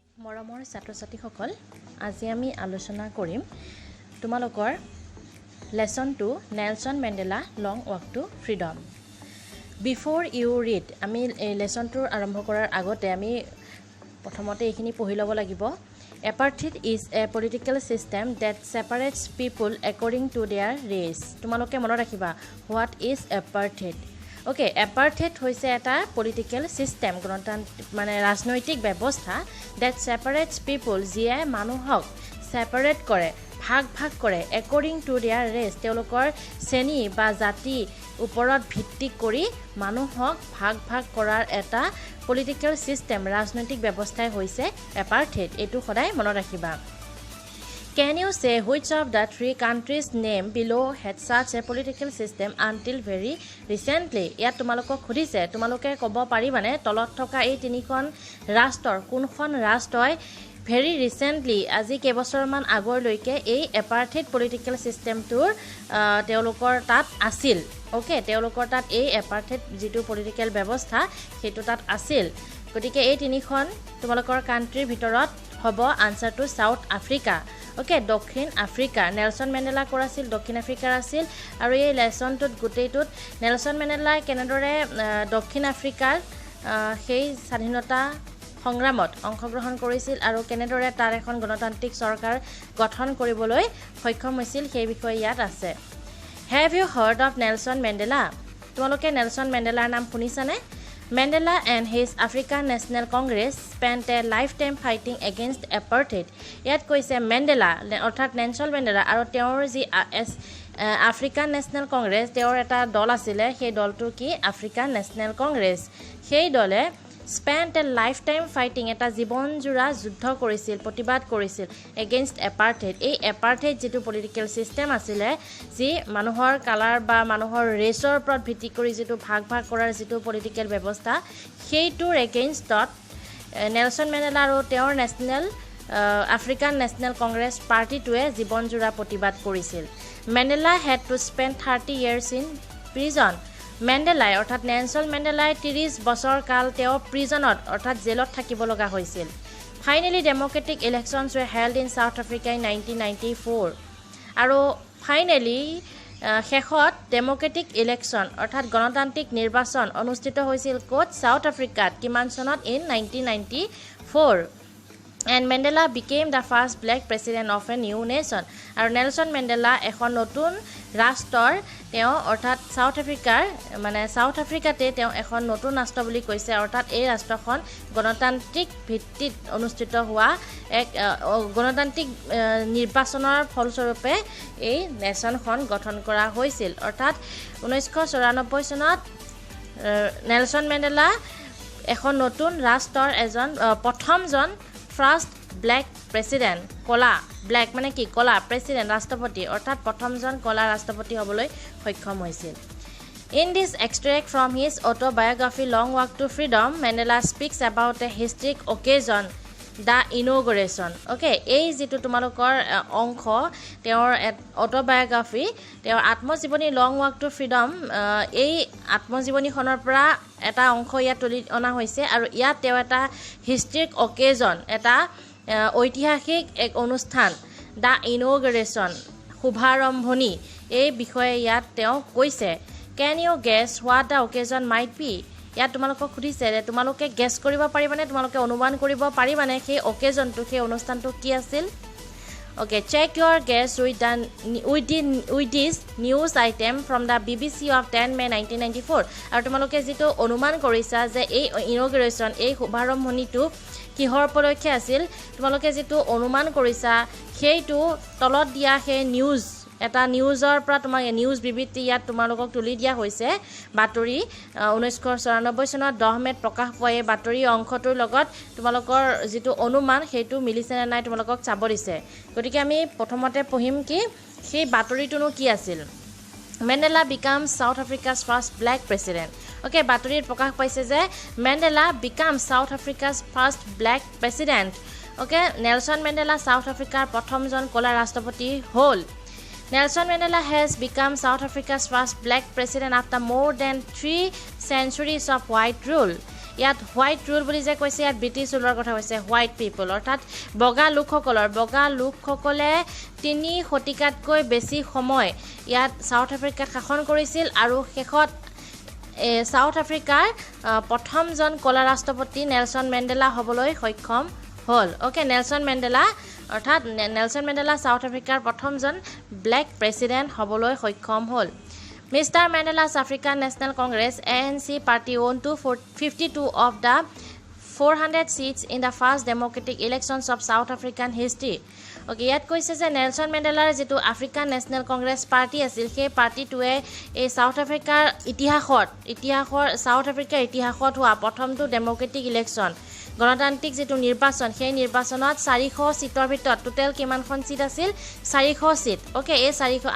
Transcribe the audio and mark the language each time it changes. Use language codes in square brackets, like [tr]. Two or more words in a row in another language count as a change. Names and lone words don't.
[as] মৰমৰ ছাত্ৰ-ছাত্ৰীসকল আজি আমি আলোচনা কৰিম তোমালোকৰ লেসন 2 নেলসন মেণ্ডেলা লং ৱাক টু ফ্ৰীডম [en] before you read [as] আমি এই লেসনটো আৰম্ভ কৰাৰ আগতে আমি প্ৰথমতে এইখিনি পঢ়ি ল'ব লাগিব [en] apartheid is a political system that separates people according to their race [as] তোমালোকে মনত ৰাখিবা [en] what is [as] এপাৰ্থেইড ওকে এপাৰ্থেইড হৈছে এটা [en] political system [as] গণতান্ত্ৰিক মানে ৰাজনৈতিক ব্যৱস্থা [en] that separates people [as] যিয়ে মানুহক সেপাৰেট কৰে ভাগ কৰে [en] according to their race [as] তেওঁলোকৰ শ্ৰেণী বা জাতি ওপৰত ভিত্তি কৰি মানুহক ভাগ কৰাৰ এটা [en] political system [as] ৰাজনৈতিক ব্যৱস্থাই হৈছে এপাৰ্থেইড এটো সদায় মনত ৰাখিবা [en] Can you say which of the three countries named below had such a political system until very recently? [as] ইয়াত তোমালোকক খুদিছে তোমালোকে ক'ব পাৰিবানে তলত থকা এই তিনিখন ৰাষ্ট্ৰৰ কোনখন ৰাষ্ট্ৰই [en] very recently [as] আজি কেইবছৰমান আগৰলৈকে এই [en] apartheid political [as] সিস্টেমটোৰ তেওঁলোকৰ তাত আছিল ওকে তেওঁলোকৰ তাত এই এপাৰ্থেইড যিটো পলিটিকেল ব্যৱস্থা সেইটো তাত আছিল গতিকে এই তিনিখন তোমালোকৰ কান্ট্ৰিৰ ভিতৰত হ'ব আনসাৰটো সাউথ আফ্ৰিকা ওকে দক্ষিণ আফ্ৰিকা নেলসন মেণ্ডেলা কৰাছিল দক্ষিণ আফ্ৰিকাৰ আছিল আৰু এই লেসনটোত গোটেইটোত নেলসন মেণ্ডেলাই কেনেদৰে দক্ষিণ আফ্ৰিকাৰ সেই স্বাধীনতা সংগ্ৰামত অংশগ্ৰহণ কৰিছিল আৰু কেনেদৰে তাৰ এখন গণতান্ত্ৰিক চৰকাৰ গঠন কৰিবলৈ সক্ষম হৈছিল সেই বিষয়ে ইয়াত আছে [en] Have you heard of Nelson Mandela? [as] তোমালোকে নেলসন মেণ্ডেলাৰ নাম শুনিছানে [en] Mandela and his African National Congress spent a lifetime fighting against apartheid. [as] ইয়াত কৈছে মেণ্ডেলা অৰ্থাৎ নেলসন মেণ্ডেলা আৰু তেওঁৰ যি আফ্ৰিকান নেশ্যনেল কংগ্ৰেছ তেওঁৰ এটা দল আছিল সেই দলটো কি আফ্ৰিকান নেশ্যনেল কংগ্ৰেছ সেই দলে [en] spent a lifetime fighting [as] এটা জীৱনজোৰা যুদ্ধ কৰিছিল প্ৰতিবাদ কৰিছিল [en] against apartheid [as] এই apartheid যেটো [en] political system [as] আছিল যি মানুহৰ কালাৰ বা মানুহৰ ৰেচৰ ওপৰত ভিত্তি কৰি যেটো ভাগ কৰাৰ যেটো পলিটিকেল ব্যৱস্থা সেইটোৰ এগেইনষ্টত নেলসন মেণ্ডেলা আৰু তেওঁৰ নেশ্যনেল আফ্ৰিকান নেশ্যনেল কংগ্ৰেছ পাৰ্টিটোৱে জীৱনজোৰা প্ৰতিবাদ কৰিছিল মেণ্ডেলা [en] had to spend 30 years in prison [as] মেণ্ডেলাই অৰ্থাৎ নেলসন মেণ্ডেলাই 30 বছৰ কাল তেওঁ প্ৰিজনত অৰ্থাৎ জেলত থাকিব লগা হৈছিল [en] finally democratic elections were held in South Africa in 1994 [as] আৰু ফাইনালি শেষত [en] democratic election [as] অৰ্থাৎ গণতান্ত্ৰিক নিৰ্বাচন অনুষ্ঠিত হৈছিল ক'ত সাউথ আফ্ৰিকাত কিমান চনত in [en] 1994 and Mandela became the first black president of a new nation [as] আৰু নেলসন মেণ্ডেলা এখন নতুন ৰাষ্ট্ৰৰ তেওঁ অৰ্থাৎ সাউথ আফ্ৰিকাৰ মানে সাউথ আফ্ৰিকাতে তেওঁ এখন নতুন ৰাষ্ট্ৰ বুলি কৈছে অৰ্থাৎ এই ৰাষ্ট্ৰখন গণতান্ত্ৰিক ভিত্তিত অনুষ্ঠিত হোৱা এক গণতান্ত্ৰিক নিৰ্বাচনৰ ফলস্বৰূপে এই নেশ্যনখন গঠন কৰা হৈছিল অৰ্থাৎ 1994 চনত নেলসন মেণ্ডেলা এখন নতুন ৰাষ্ট্ৰৰ এজন প্ৰথমজন [en] first black president [as] কলা ব্ল্যাক মানে কি কলা প্ৰেসিডেন্ট ৰাষ্ট্ৰপতি অৰ্থাৎ প্ৰথমজন কলা ৰাষ্ট্ৰপতি হ'বলৈ সক্ষম হৈছিল [en] In this extract from his autobiography Long Walk to Freedom Mandela speaks about a historic occasion the inauguration okay [as] এই যেটো তোমালোকৰ অংশ তেওঁৰ অটোবায়োগ্ৰাফি তেওঁৰ আত্মজীৱনী লং ৱাক টু ফ্ৰীডম এই আত্মজীৱনীখনৰ পৰা এটা অংশ ইয়াত তুলি অনা হৈছে আৰু ইয়াত তেওঁ এটা [en] historic occasion [as] এটা ঐতিহাসিক এক অনুষ্ঠান [en] the inauguration [as] শুভাৰম্ভণি এই বিষয়ে ইয়াত তেওঁ কৈছে [en] Can you guess what the occasion might be? [as] ইয়াত তোমালোকক খুদিছে যে তোমালোকে গেছ কৰিব পাৰিবানে তোমালোকে অনুমান কৰিব পাৰিবানে সেই অকেজনটো সেই অনুষ্ঠানটো কি আছিল [en] Okay, check your guess with this news item from the BBC of 10 May 1994 [as] আৰু তোমালোকে যেটো অনুমান কৰিছা যে এই ইনঅগ্ৰেশ্যন এই শুভাৰম্ভণিটো কিহৰ উপলক্ষে আছিল তোমালোকে যেটো অনুমান কৰিছা সেইটো তলত দিয়া সেই নিউজ এটা নিউজৰ পৰা তোমাক নিউজ বিবৃতি ইয়াত তোমালোকক তুলি দিয়া হৈছে বাতৰি 1994 চনত 10 মেত প্ৰকাশ পোৱা এই বাতৰি অংশটোৰ লগত তোমালোকৰ যেটো অনুমান সেইটো মিলিছে নাই তোমালোকক চাব দিছে গতিকে আমি প্ৰথমতে পঢ়িম কি সেই বাতৰিটোনো কি আছিল [en] Mandela becomes South Africa's first black president okay [as] বাতৰিত প্ৰকাশ পাইছে যে [en] Mandela becomes South Africa's first black president okay [as] নেলসন মেণ্ডেলা সাউথ আফ্ৰিকাৰ প্ৰথমজন কলা ৰাষ্ট্ৰপতি হ'ল [en] Nelson Mandela has become South Africa's first black president after more than 3 centuries of white rule. [as] ইয়াত [en] white rule [as] বুলি যে কৈছে ইয়াত ব্ৰিটিছ ৰুলৰ কথা কৈছে [en] white people [as] অৰ্থাৎ বগা লোকসকলে 3 শতিকাতকৈ বেছি সময় ইয়াত সাউথ আফ্ৰিকাত শাসন কৰিছিল আৰু শেষত সাউথ আফ্ৰিকাৰ প্ৰথমজন কলা ৰাষ্ট্ৰপতি নেলছন মেণ্ডেলা হ'বলৈ সক্ষম হ'ল ওকে নেলছন মেণ্ডেলা সাউথ আফ্ৰিকাৰ প্ৰথমজন [en] black president [as] হ'বলৈ সক্ষম হ'ল Mr. [en] Mandela's African National Congress ANC party won 52 of the 400 seats in the first democratic elections of South African history. [as] Okay, ইয়াত কৈছে যে নেলছন মেণ্ডেলাৰ যেটো আফ্ৰিকান নেশনেল কংগ্ৰেছ পাৰ্টি আছিল সেই পাৰ্টিটোৱে এই সাউথ আফ্ৰিকাৰ ইতিহাসত হোৱা প্ৰথমটো ডেমক্ৰেটিক ইলেকশ্যন গণতান্ত্ৰিক যেটো নিৰ্বাচন সেই নিৰ্বাচনত 400 সিটৰ ভিতৰত টোটাল কিমানখন সিট আছিল 400 সিট ওকে এই 400